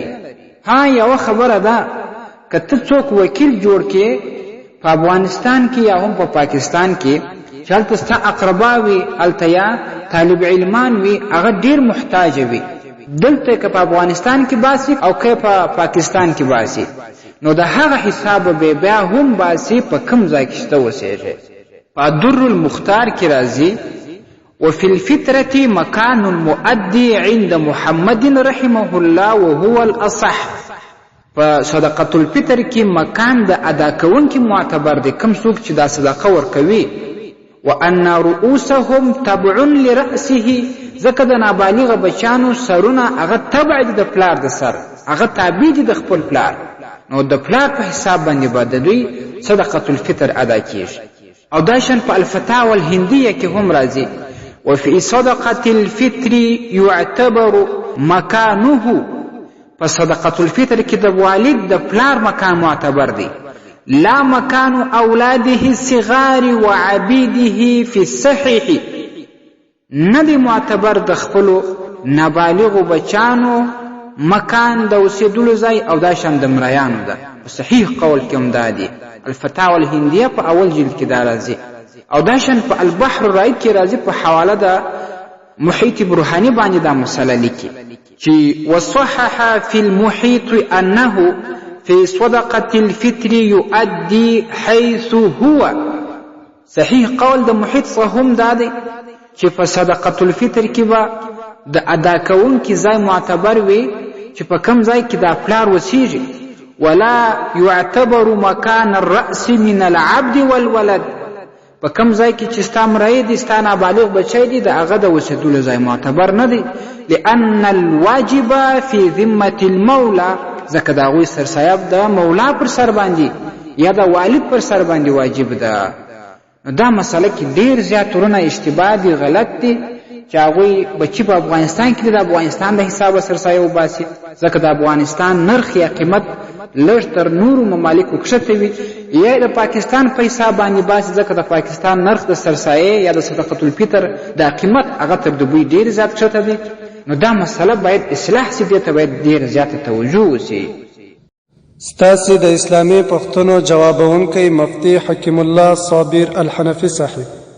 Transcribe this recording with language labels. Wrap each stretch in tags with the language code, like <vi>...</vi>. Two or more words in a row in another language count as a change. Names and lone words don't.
<ps>ها یوه خبره ده، که ته څوک وکیل جوړ کې په افغانستان کې یا هم په پاکستان کې چې هلته ستا اقربا وي، هلته یا طالب علمان وي، هغه ډېر محتاجه وي، دلته که په افغانستان کې باسي او که په پاکستان کې باسي، نو د هغه حساب به بیا هم باسي په کوم ځای کې چې ته اوسېږې. په در المختار کې راځي</ps> <ar>وفي الفطرة مكان مؤدي عند محمد رحمه الله وهو الأصح.</ar> <ps>په</ps> <ar>صدقة الفطر</ar> <ps>کې مکان د ادا کوونکي معتبر دی، کم څوک چې دا صدقه ورکوي.</ps> <ar>وأن رؤوسهم تبع لرأسه،</ar> <ps>ځکه د نابالغه بچیانو سرونه هغه تبع دي د پلار د سر، هغه تابع دي د خپل پلار، نو د پلار په حساب باندې به د دوی</ps> <ar>صدقة الفطر</ar> <ps>ادا کیږي. او دا شان په الفتاوى الهندیه کې هم راځي</ps> <ar>وفي صدقة الفطر يعتبر مكانه.</ar> <ps>په</ps> <ar>صدقة الفطر</ar> <ps>کې د والد د پلار مکان معتبر دی،</ps> <ar>لا مکان اولاده الصغار وعبیده فی الصحیح،</ar> <ps>نه دی معتبر د خپلو نابالغو بچانو مکان د اوسېدلو ځای او دا شان د مریانو ده. په صحیح قول کې هم دا دی، الفتاوى الهندیه په اول جلد کې دا راځي. او دا شان په البحر الرائد کې راځي په حواله د محیط بروحاني باندې دا مسله لیکي چې</ps> <ar>وصحح في المحيط أنه في صدقة الفطر يؤدي حيث هو.</ar> <ps>صحیح قول د محیط څخه هم دا دی چې په</ps> <ar>صدقة الفطر</ar> <ps>کې به د ادا کوونکي ځای معتبر وي چې په کم ځای کې دا پلار وسیږي.</ps> <ar>ولا يعتبر مكان الرأس من العبد والولد،</ar> <ps>په کم ځای کې چې ستا مریی دي، ستا نابالغ بچی دي، د هغه د اوسېدلو ځای معتبر نه دی.</ps> <ar>لأن الواجب في ذمة المولى،</ar> <ps>ځکه د هغوی سرسایه د مولا پر سر باندې یا د والد پر سر باندې واجب ده. دا مسله کې ډېر زیات ورونه اشتباه دي، غلط دي چې هغوی بچي په افغانستان کې د افغانستان د حسابه سرسایه وباسي، ځکه د افغانستان نرخ یا قیمت لږ تر نورو ممالکو کښته وي، یا د پاکستان په حساب باندې باسي، ځکه د پاکستان نرخ د سرسایې یا د</ps> <ar>صدقة الفطر</ar> <ps>د قیمت هغه تر دوی ډېر زیات کښته دی. نو دا مسله باید اصلاح سي، دې ته باید ډېره زیاته توجه وسي. ستاسې د اسلامي پوښتنو جوابونکی مفتي حکیم الله صابر الحنفي صاحب.</ps>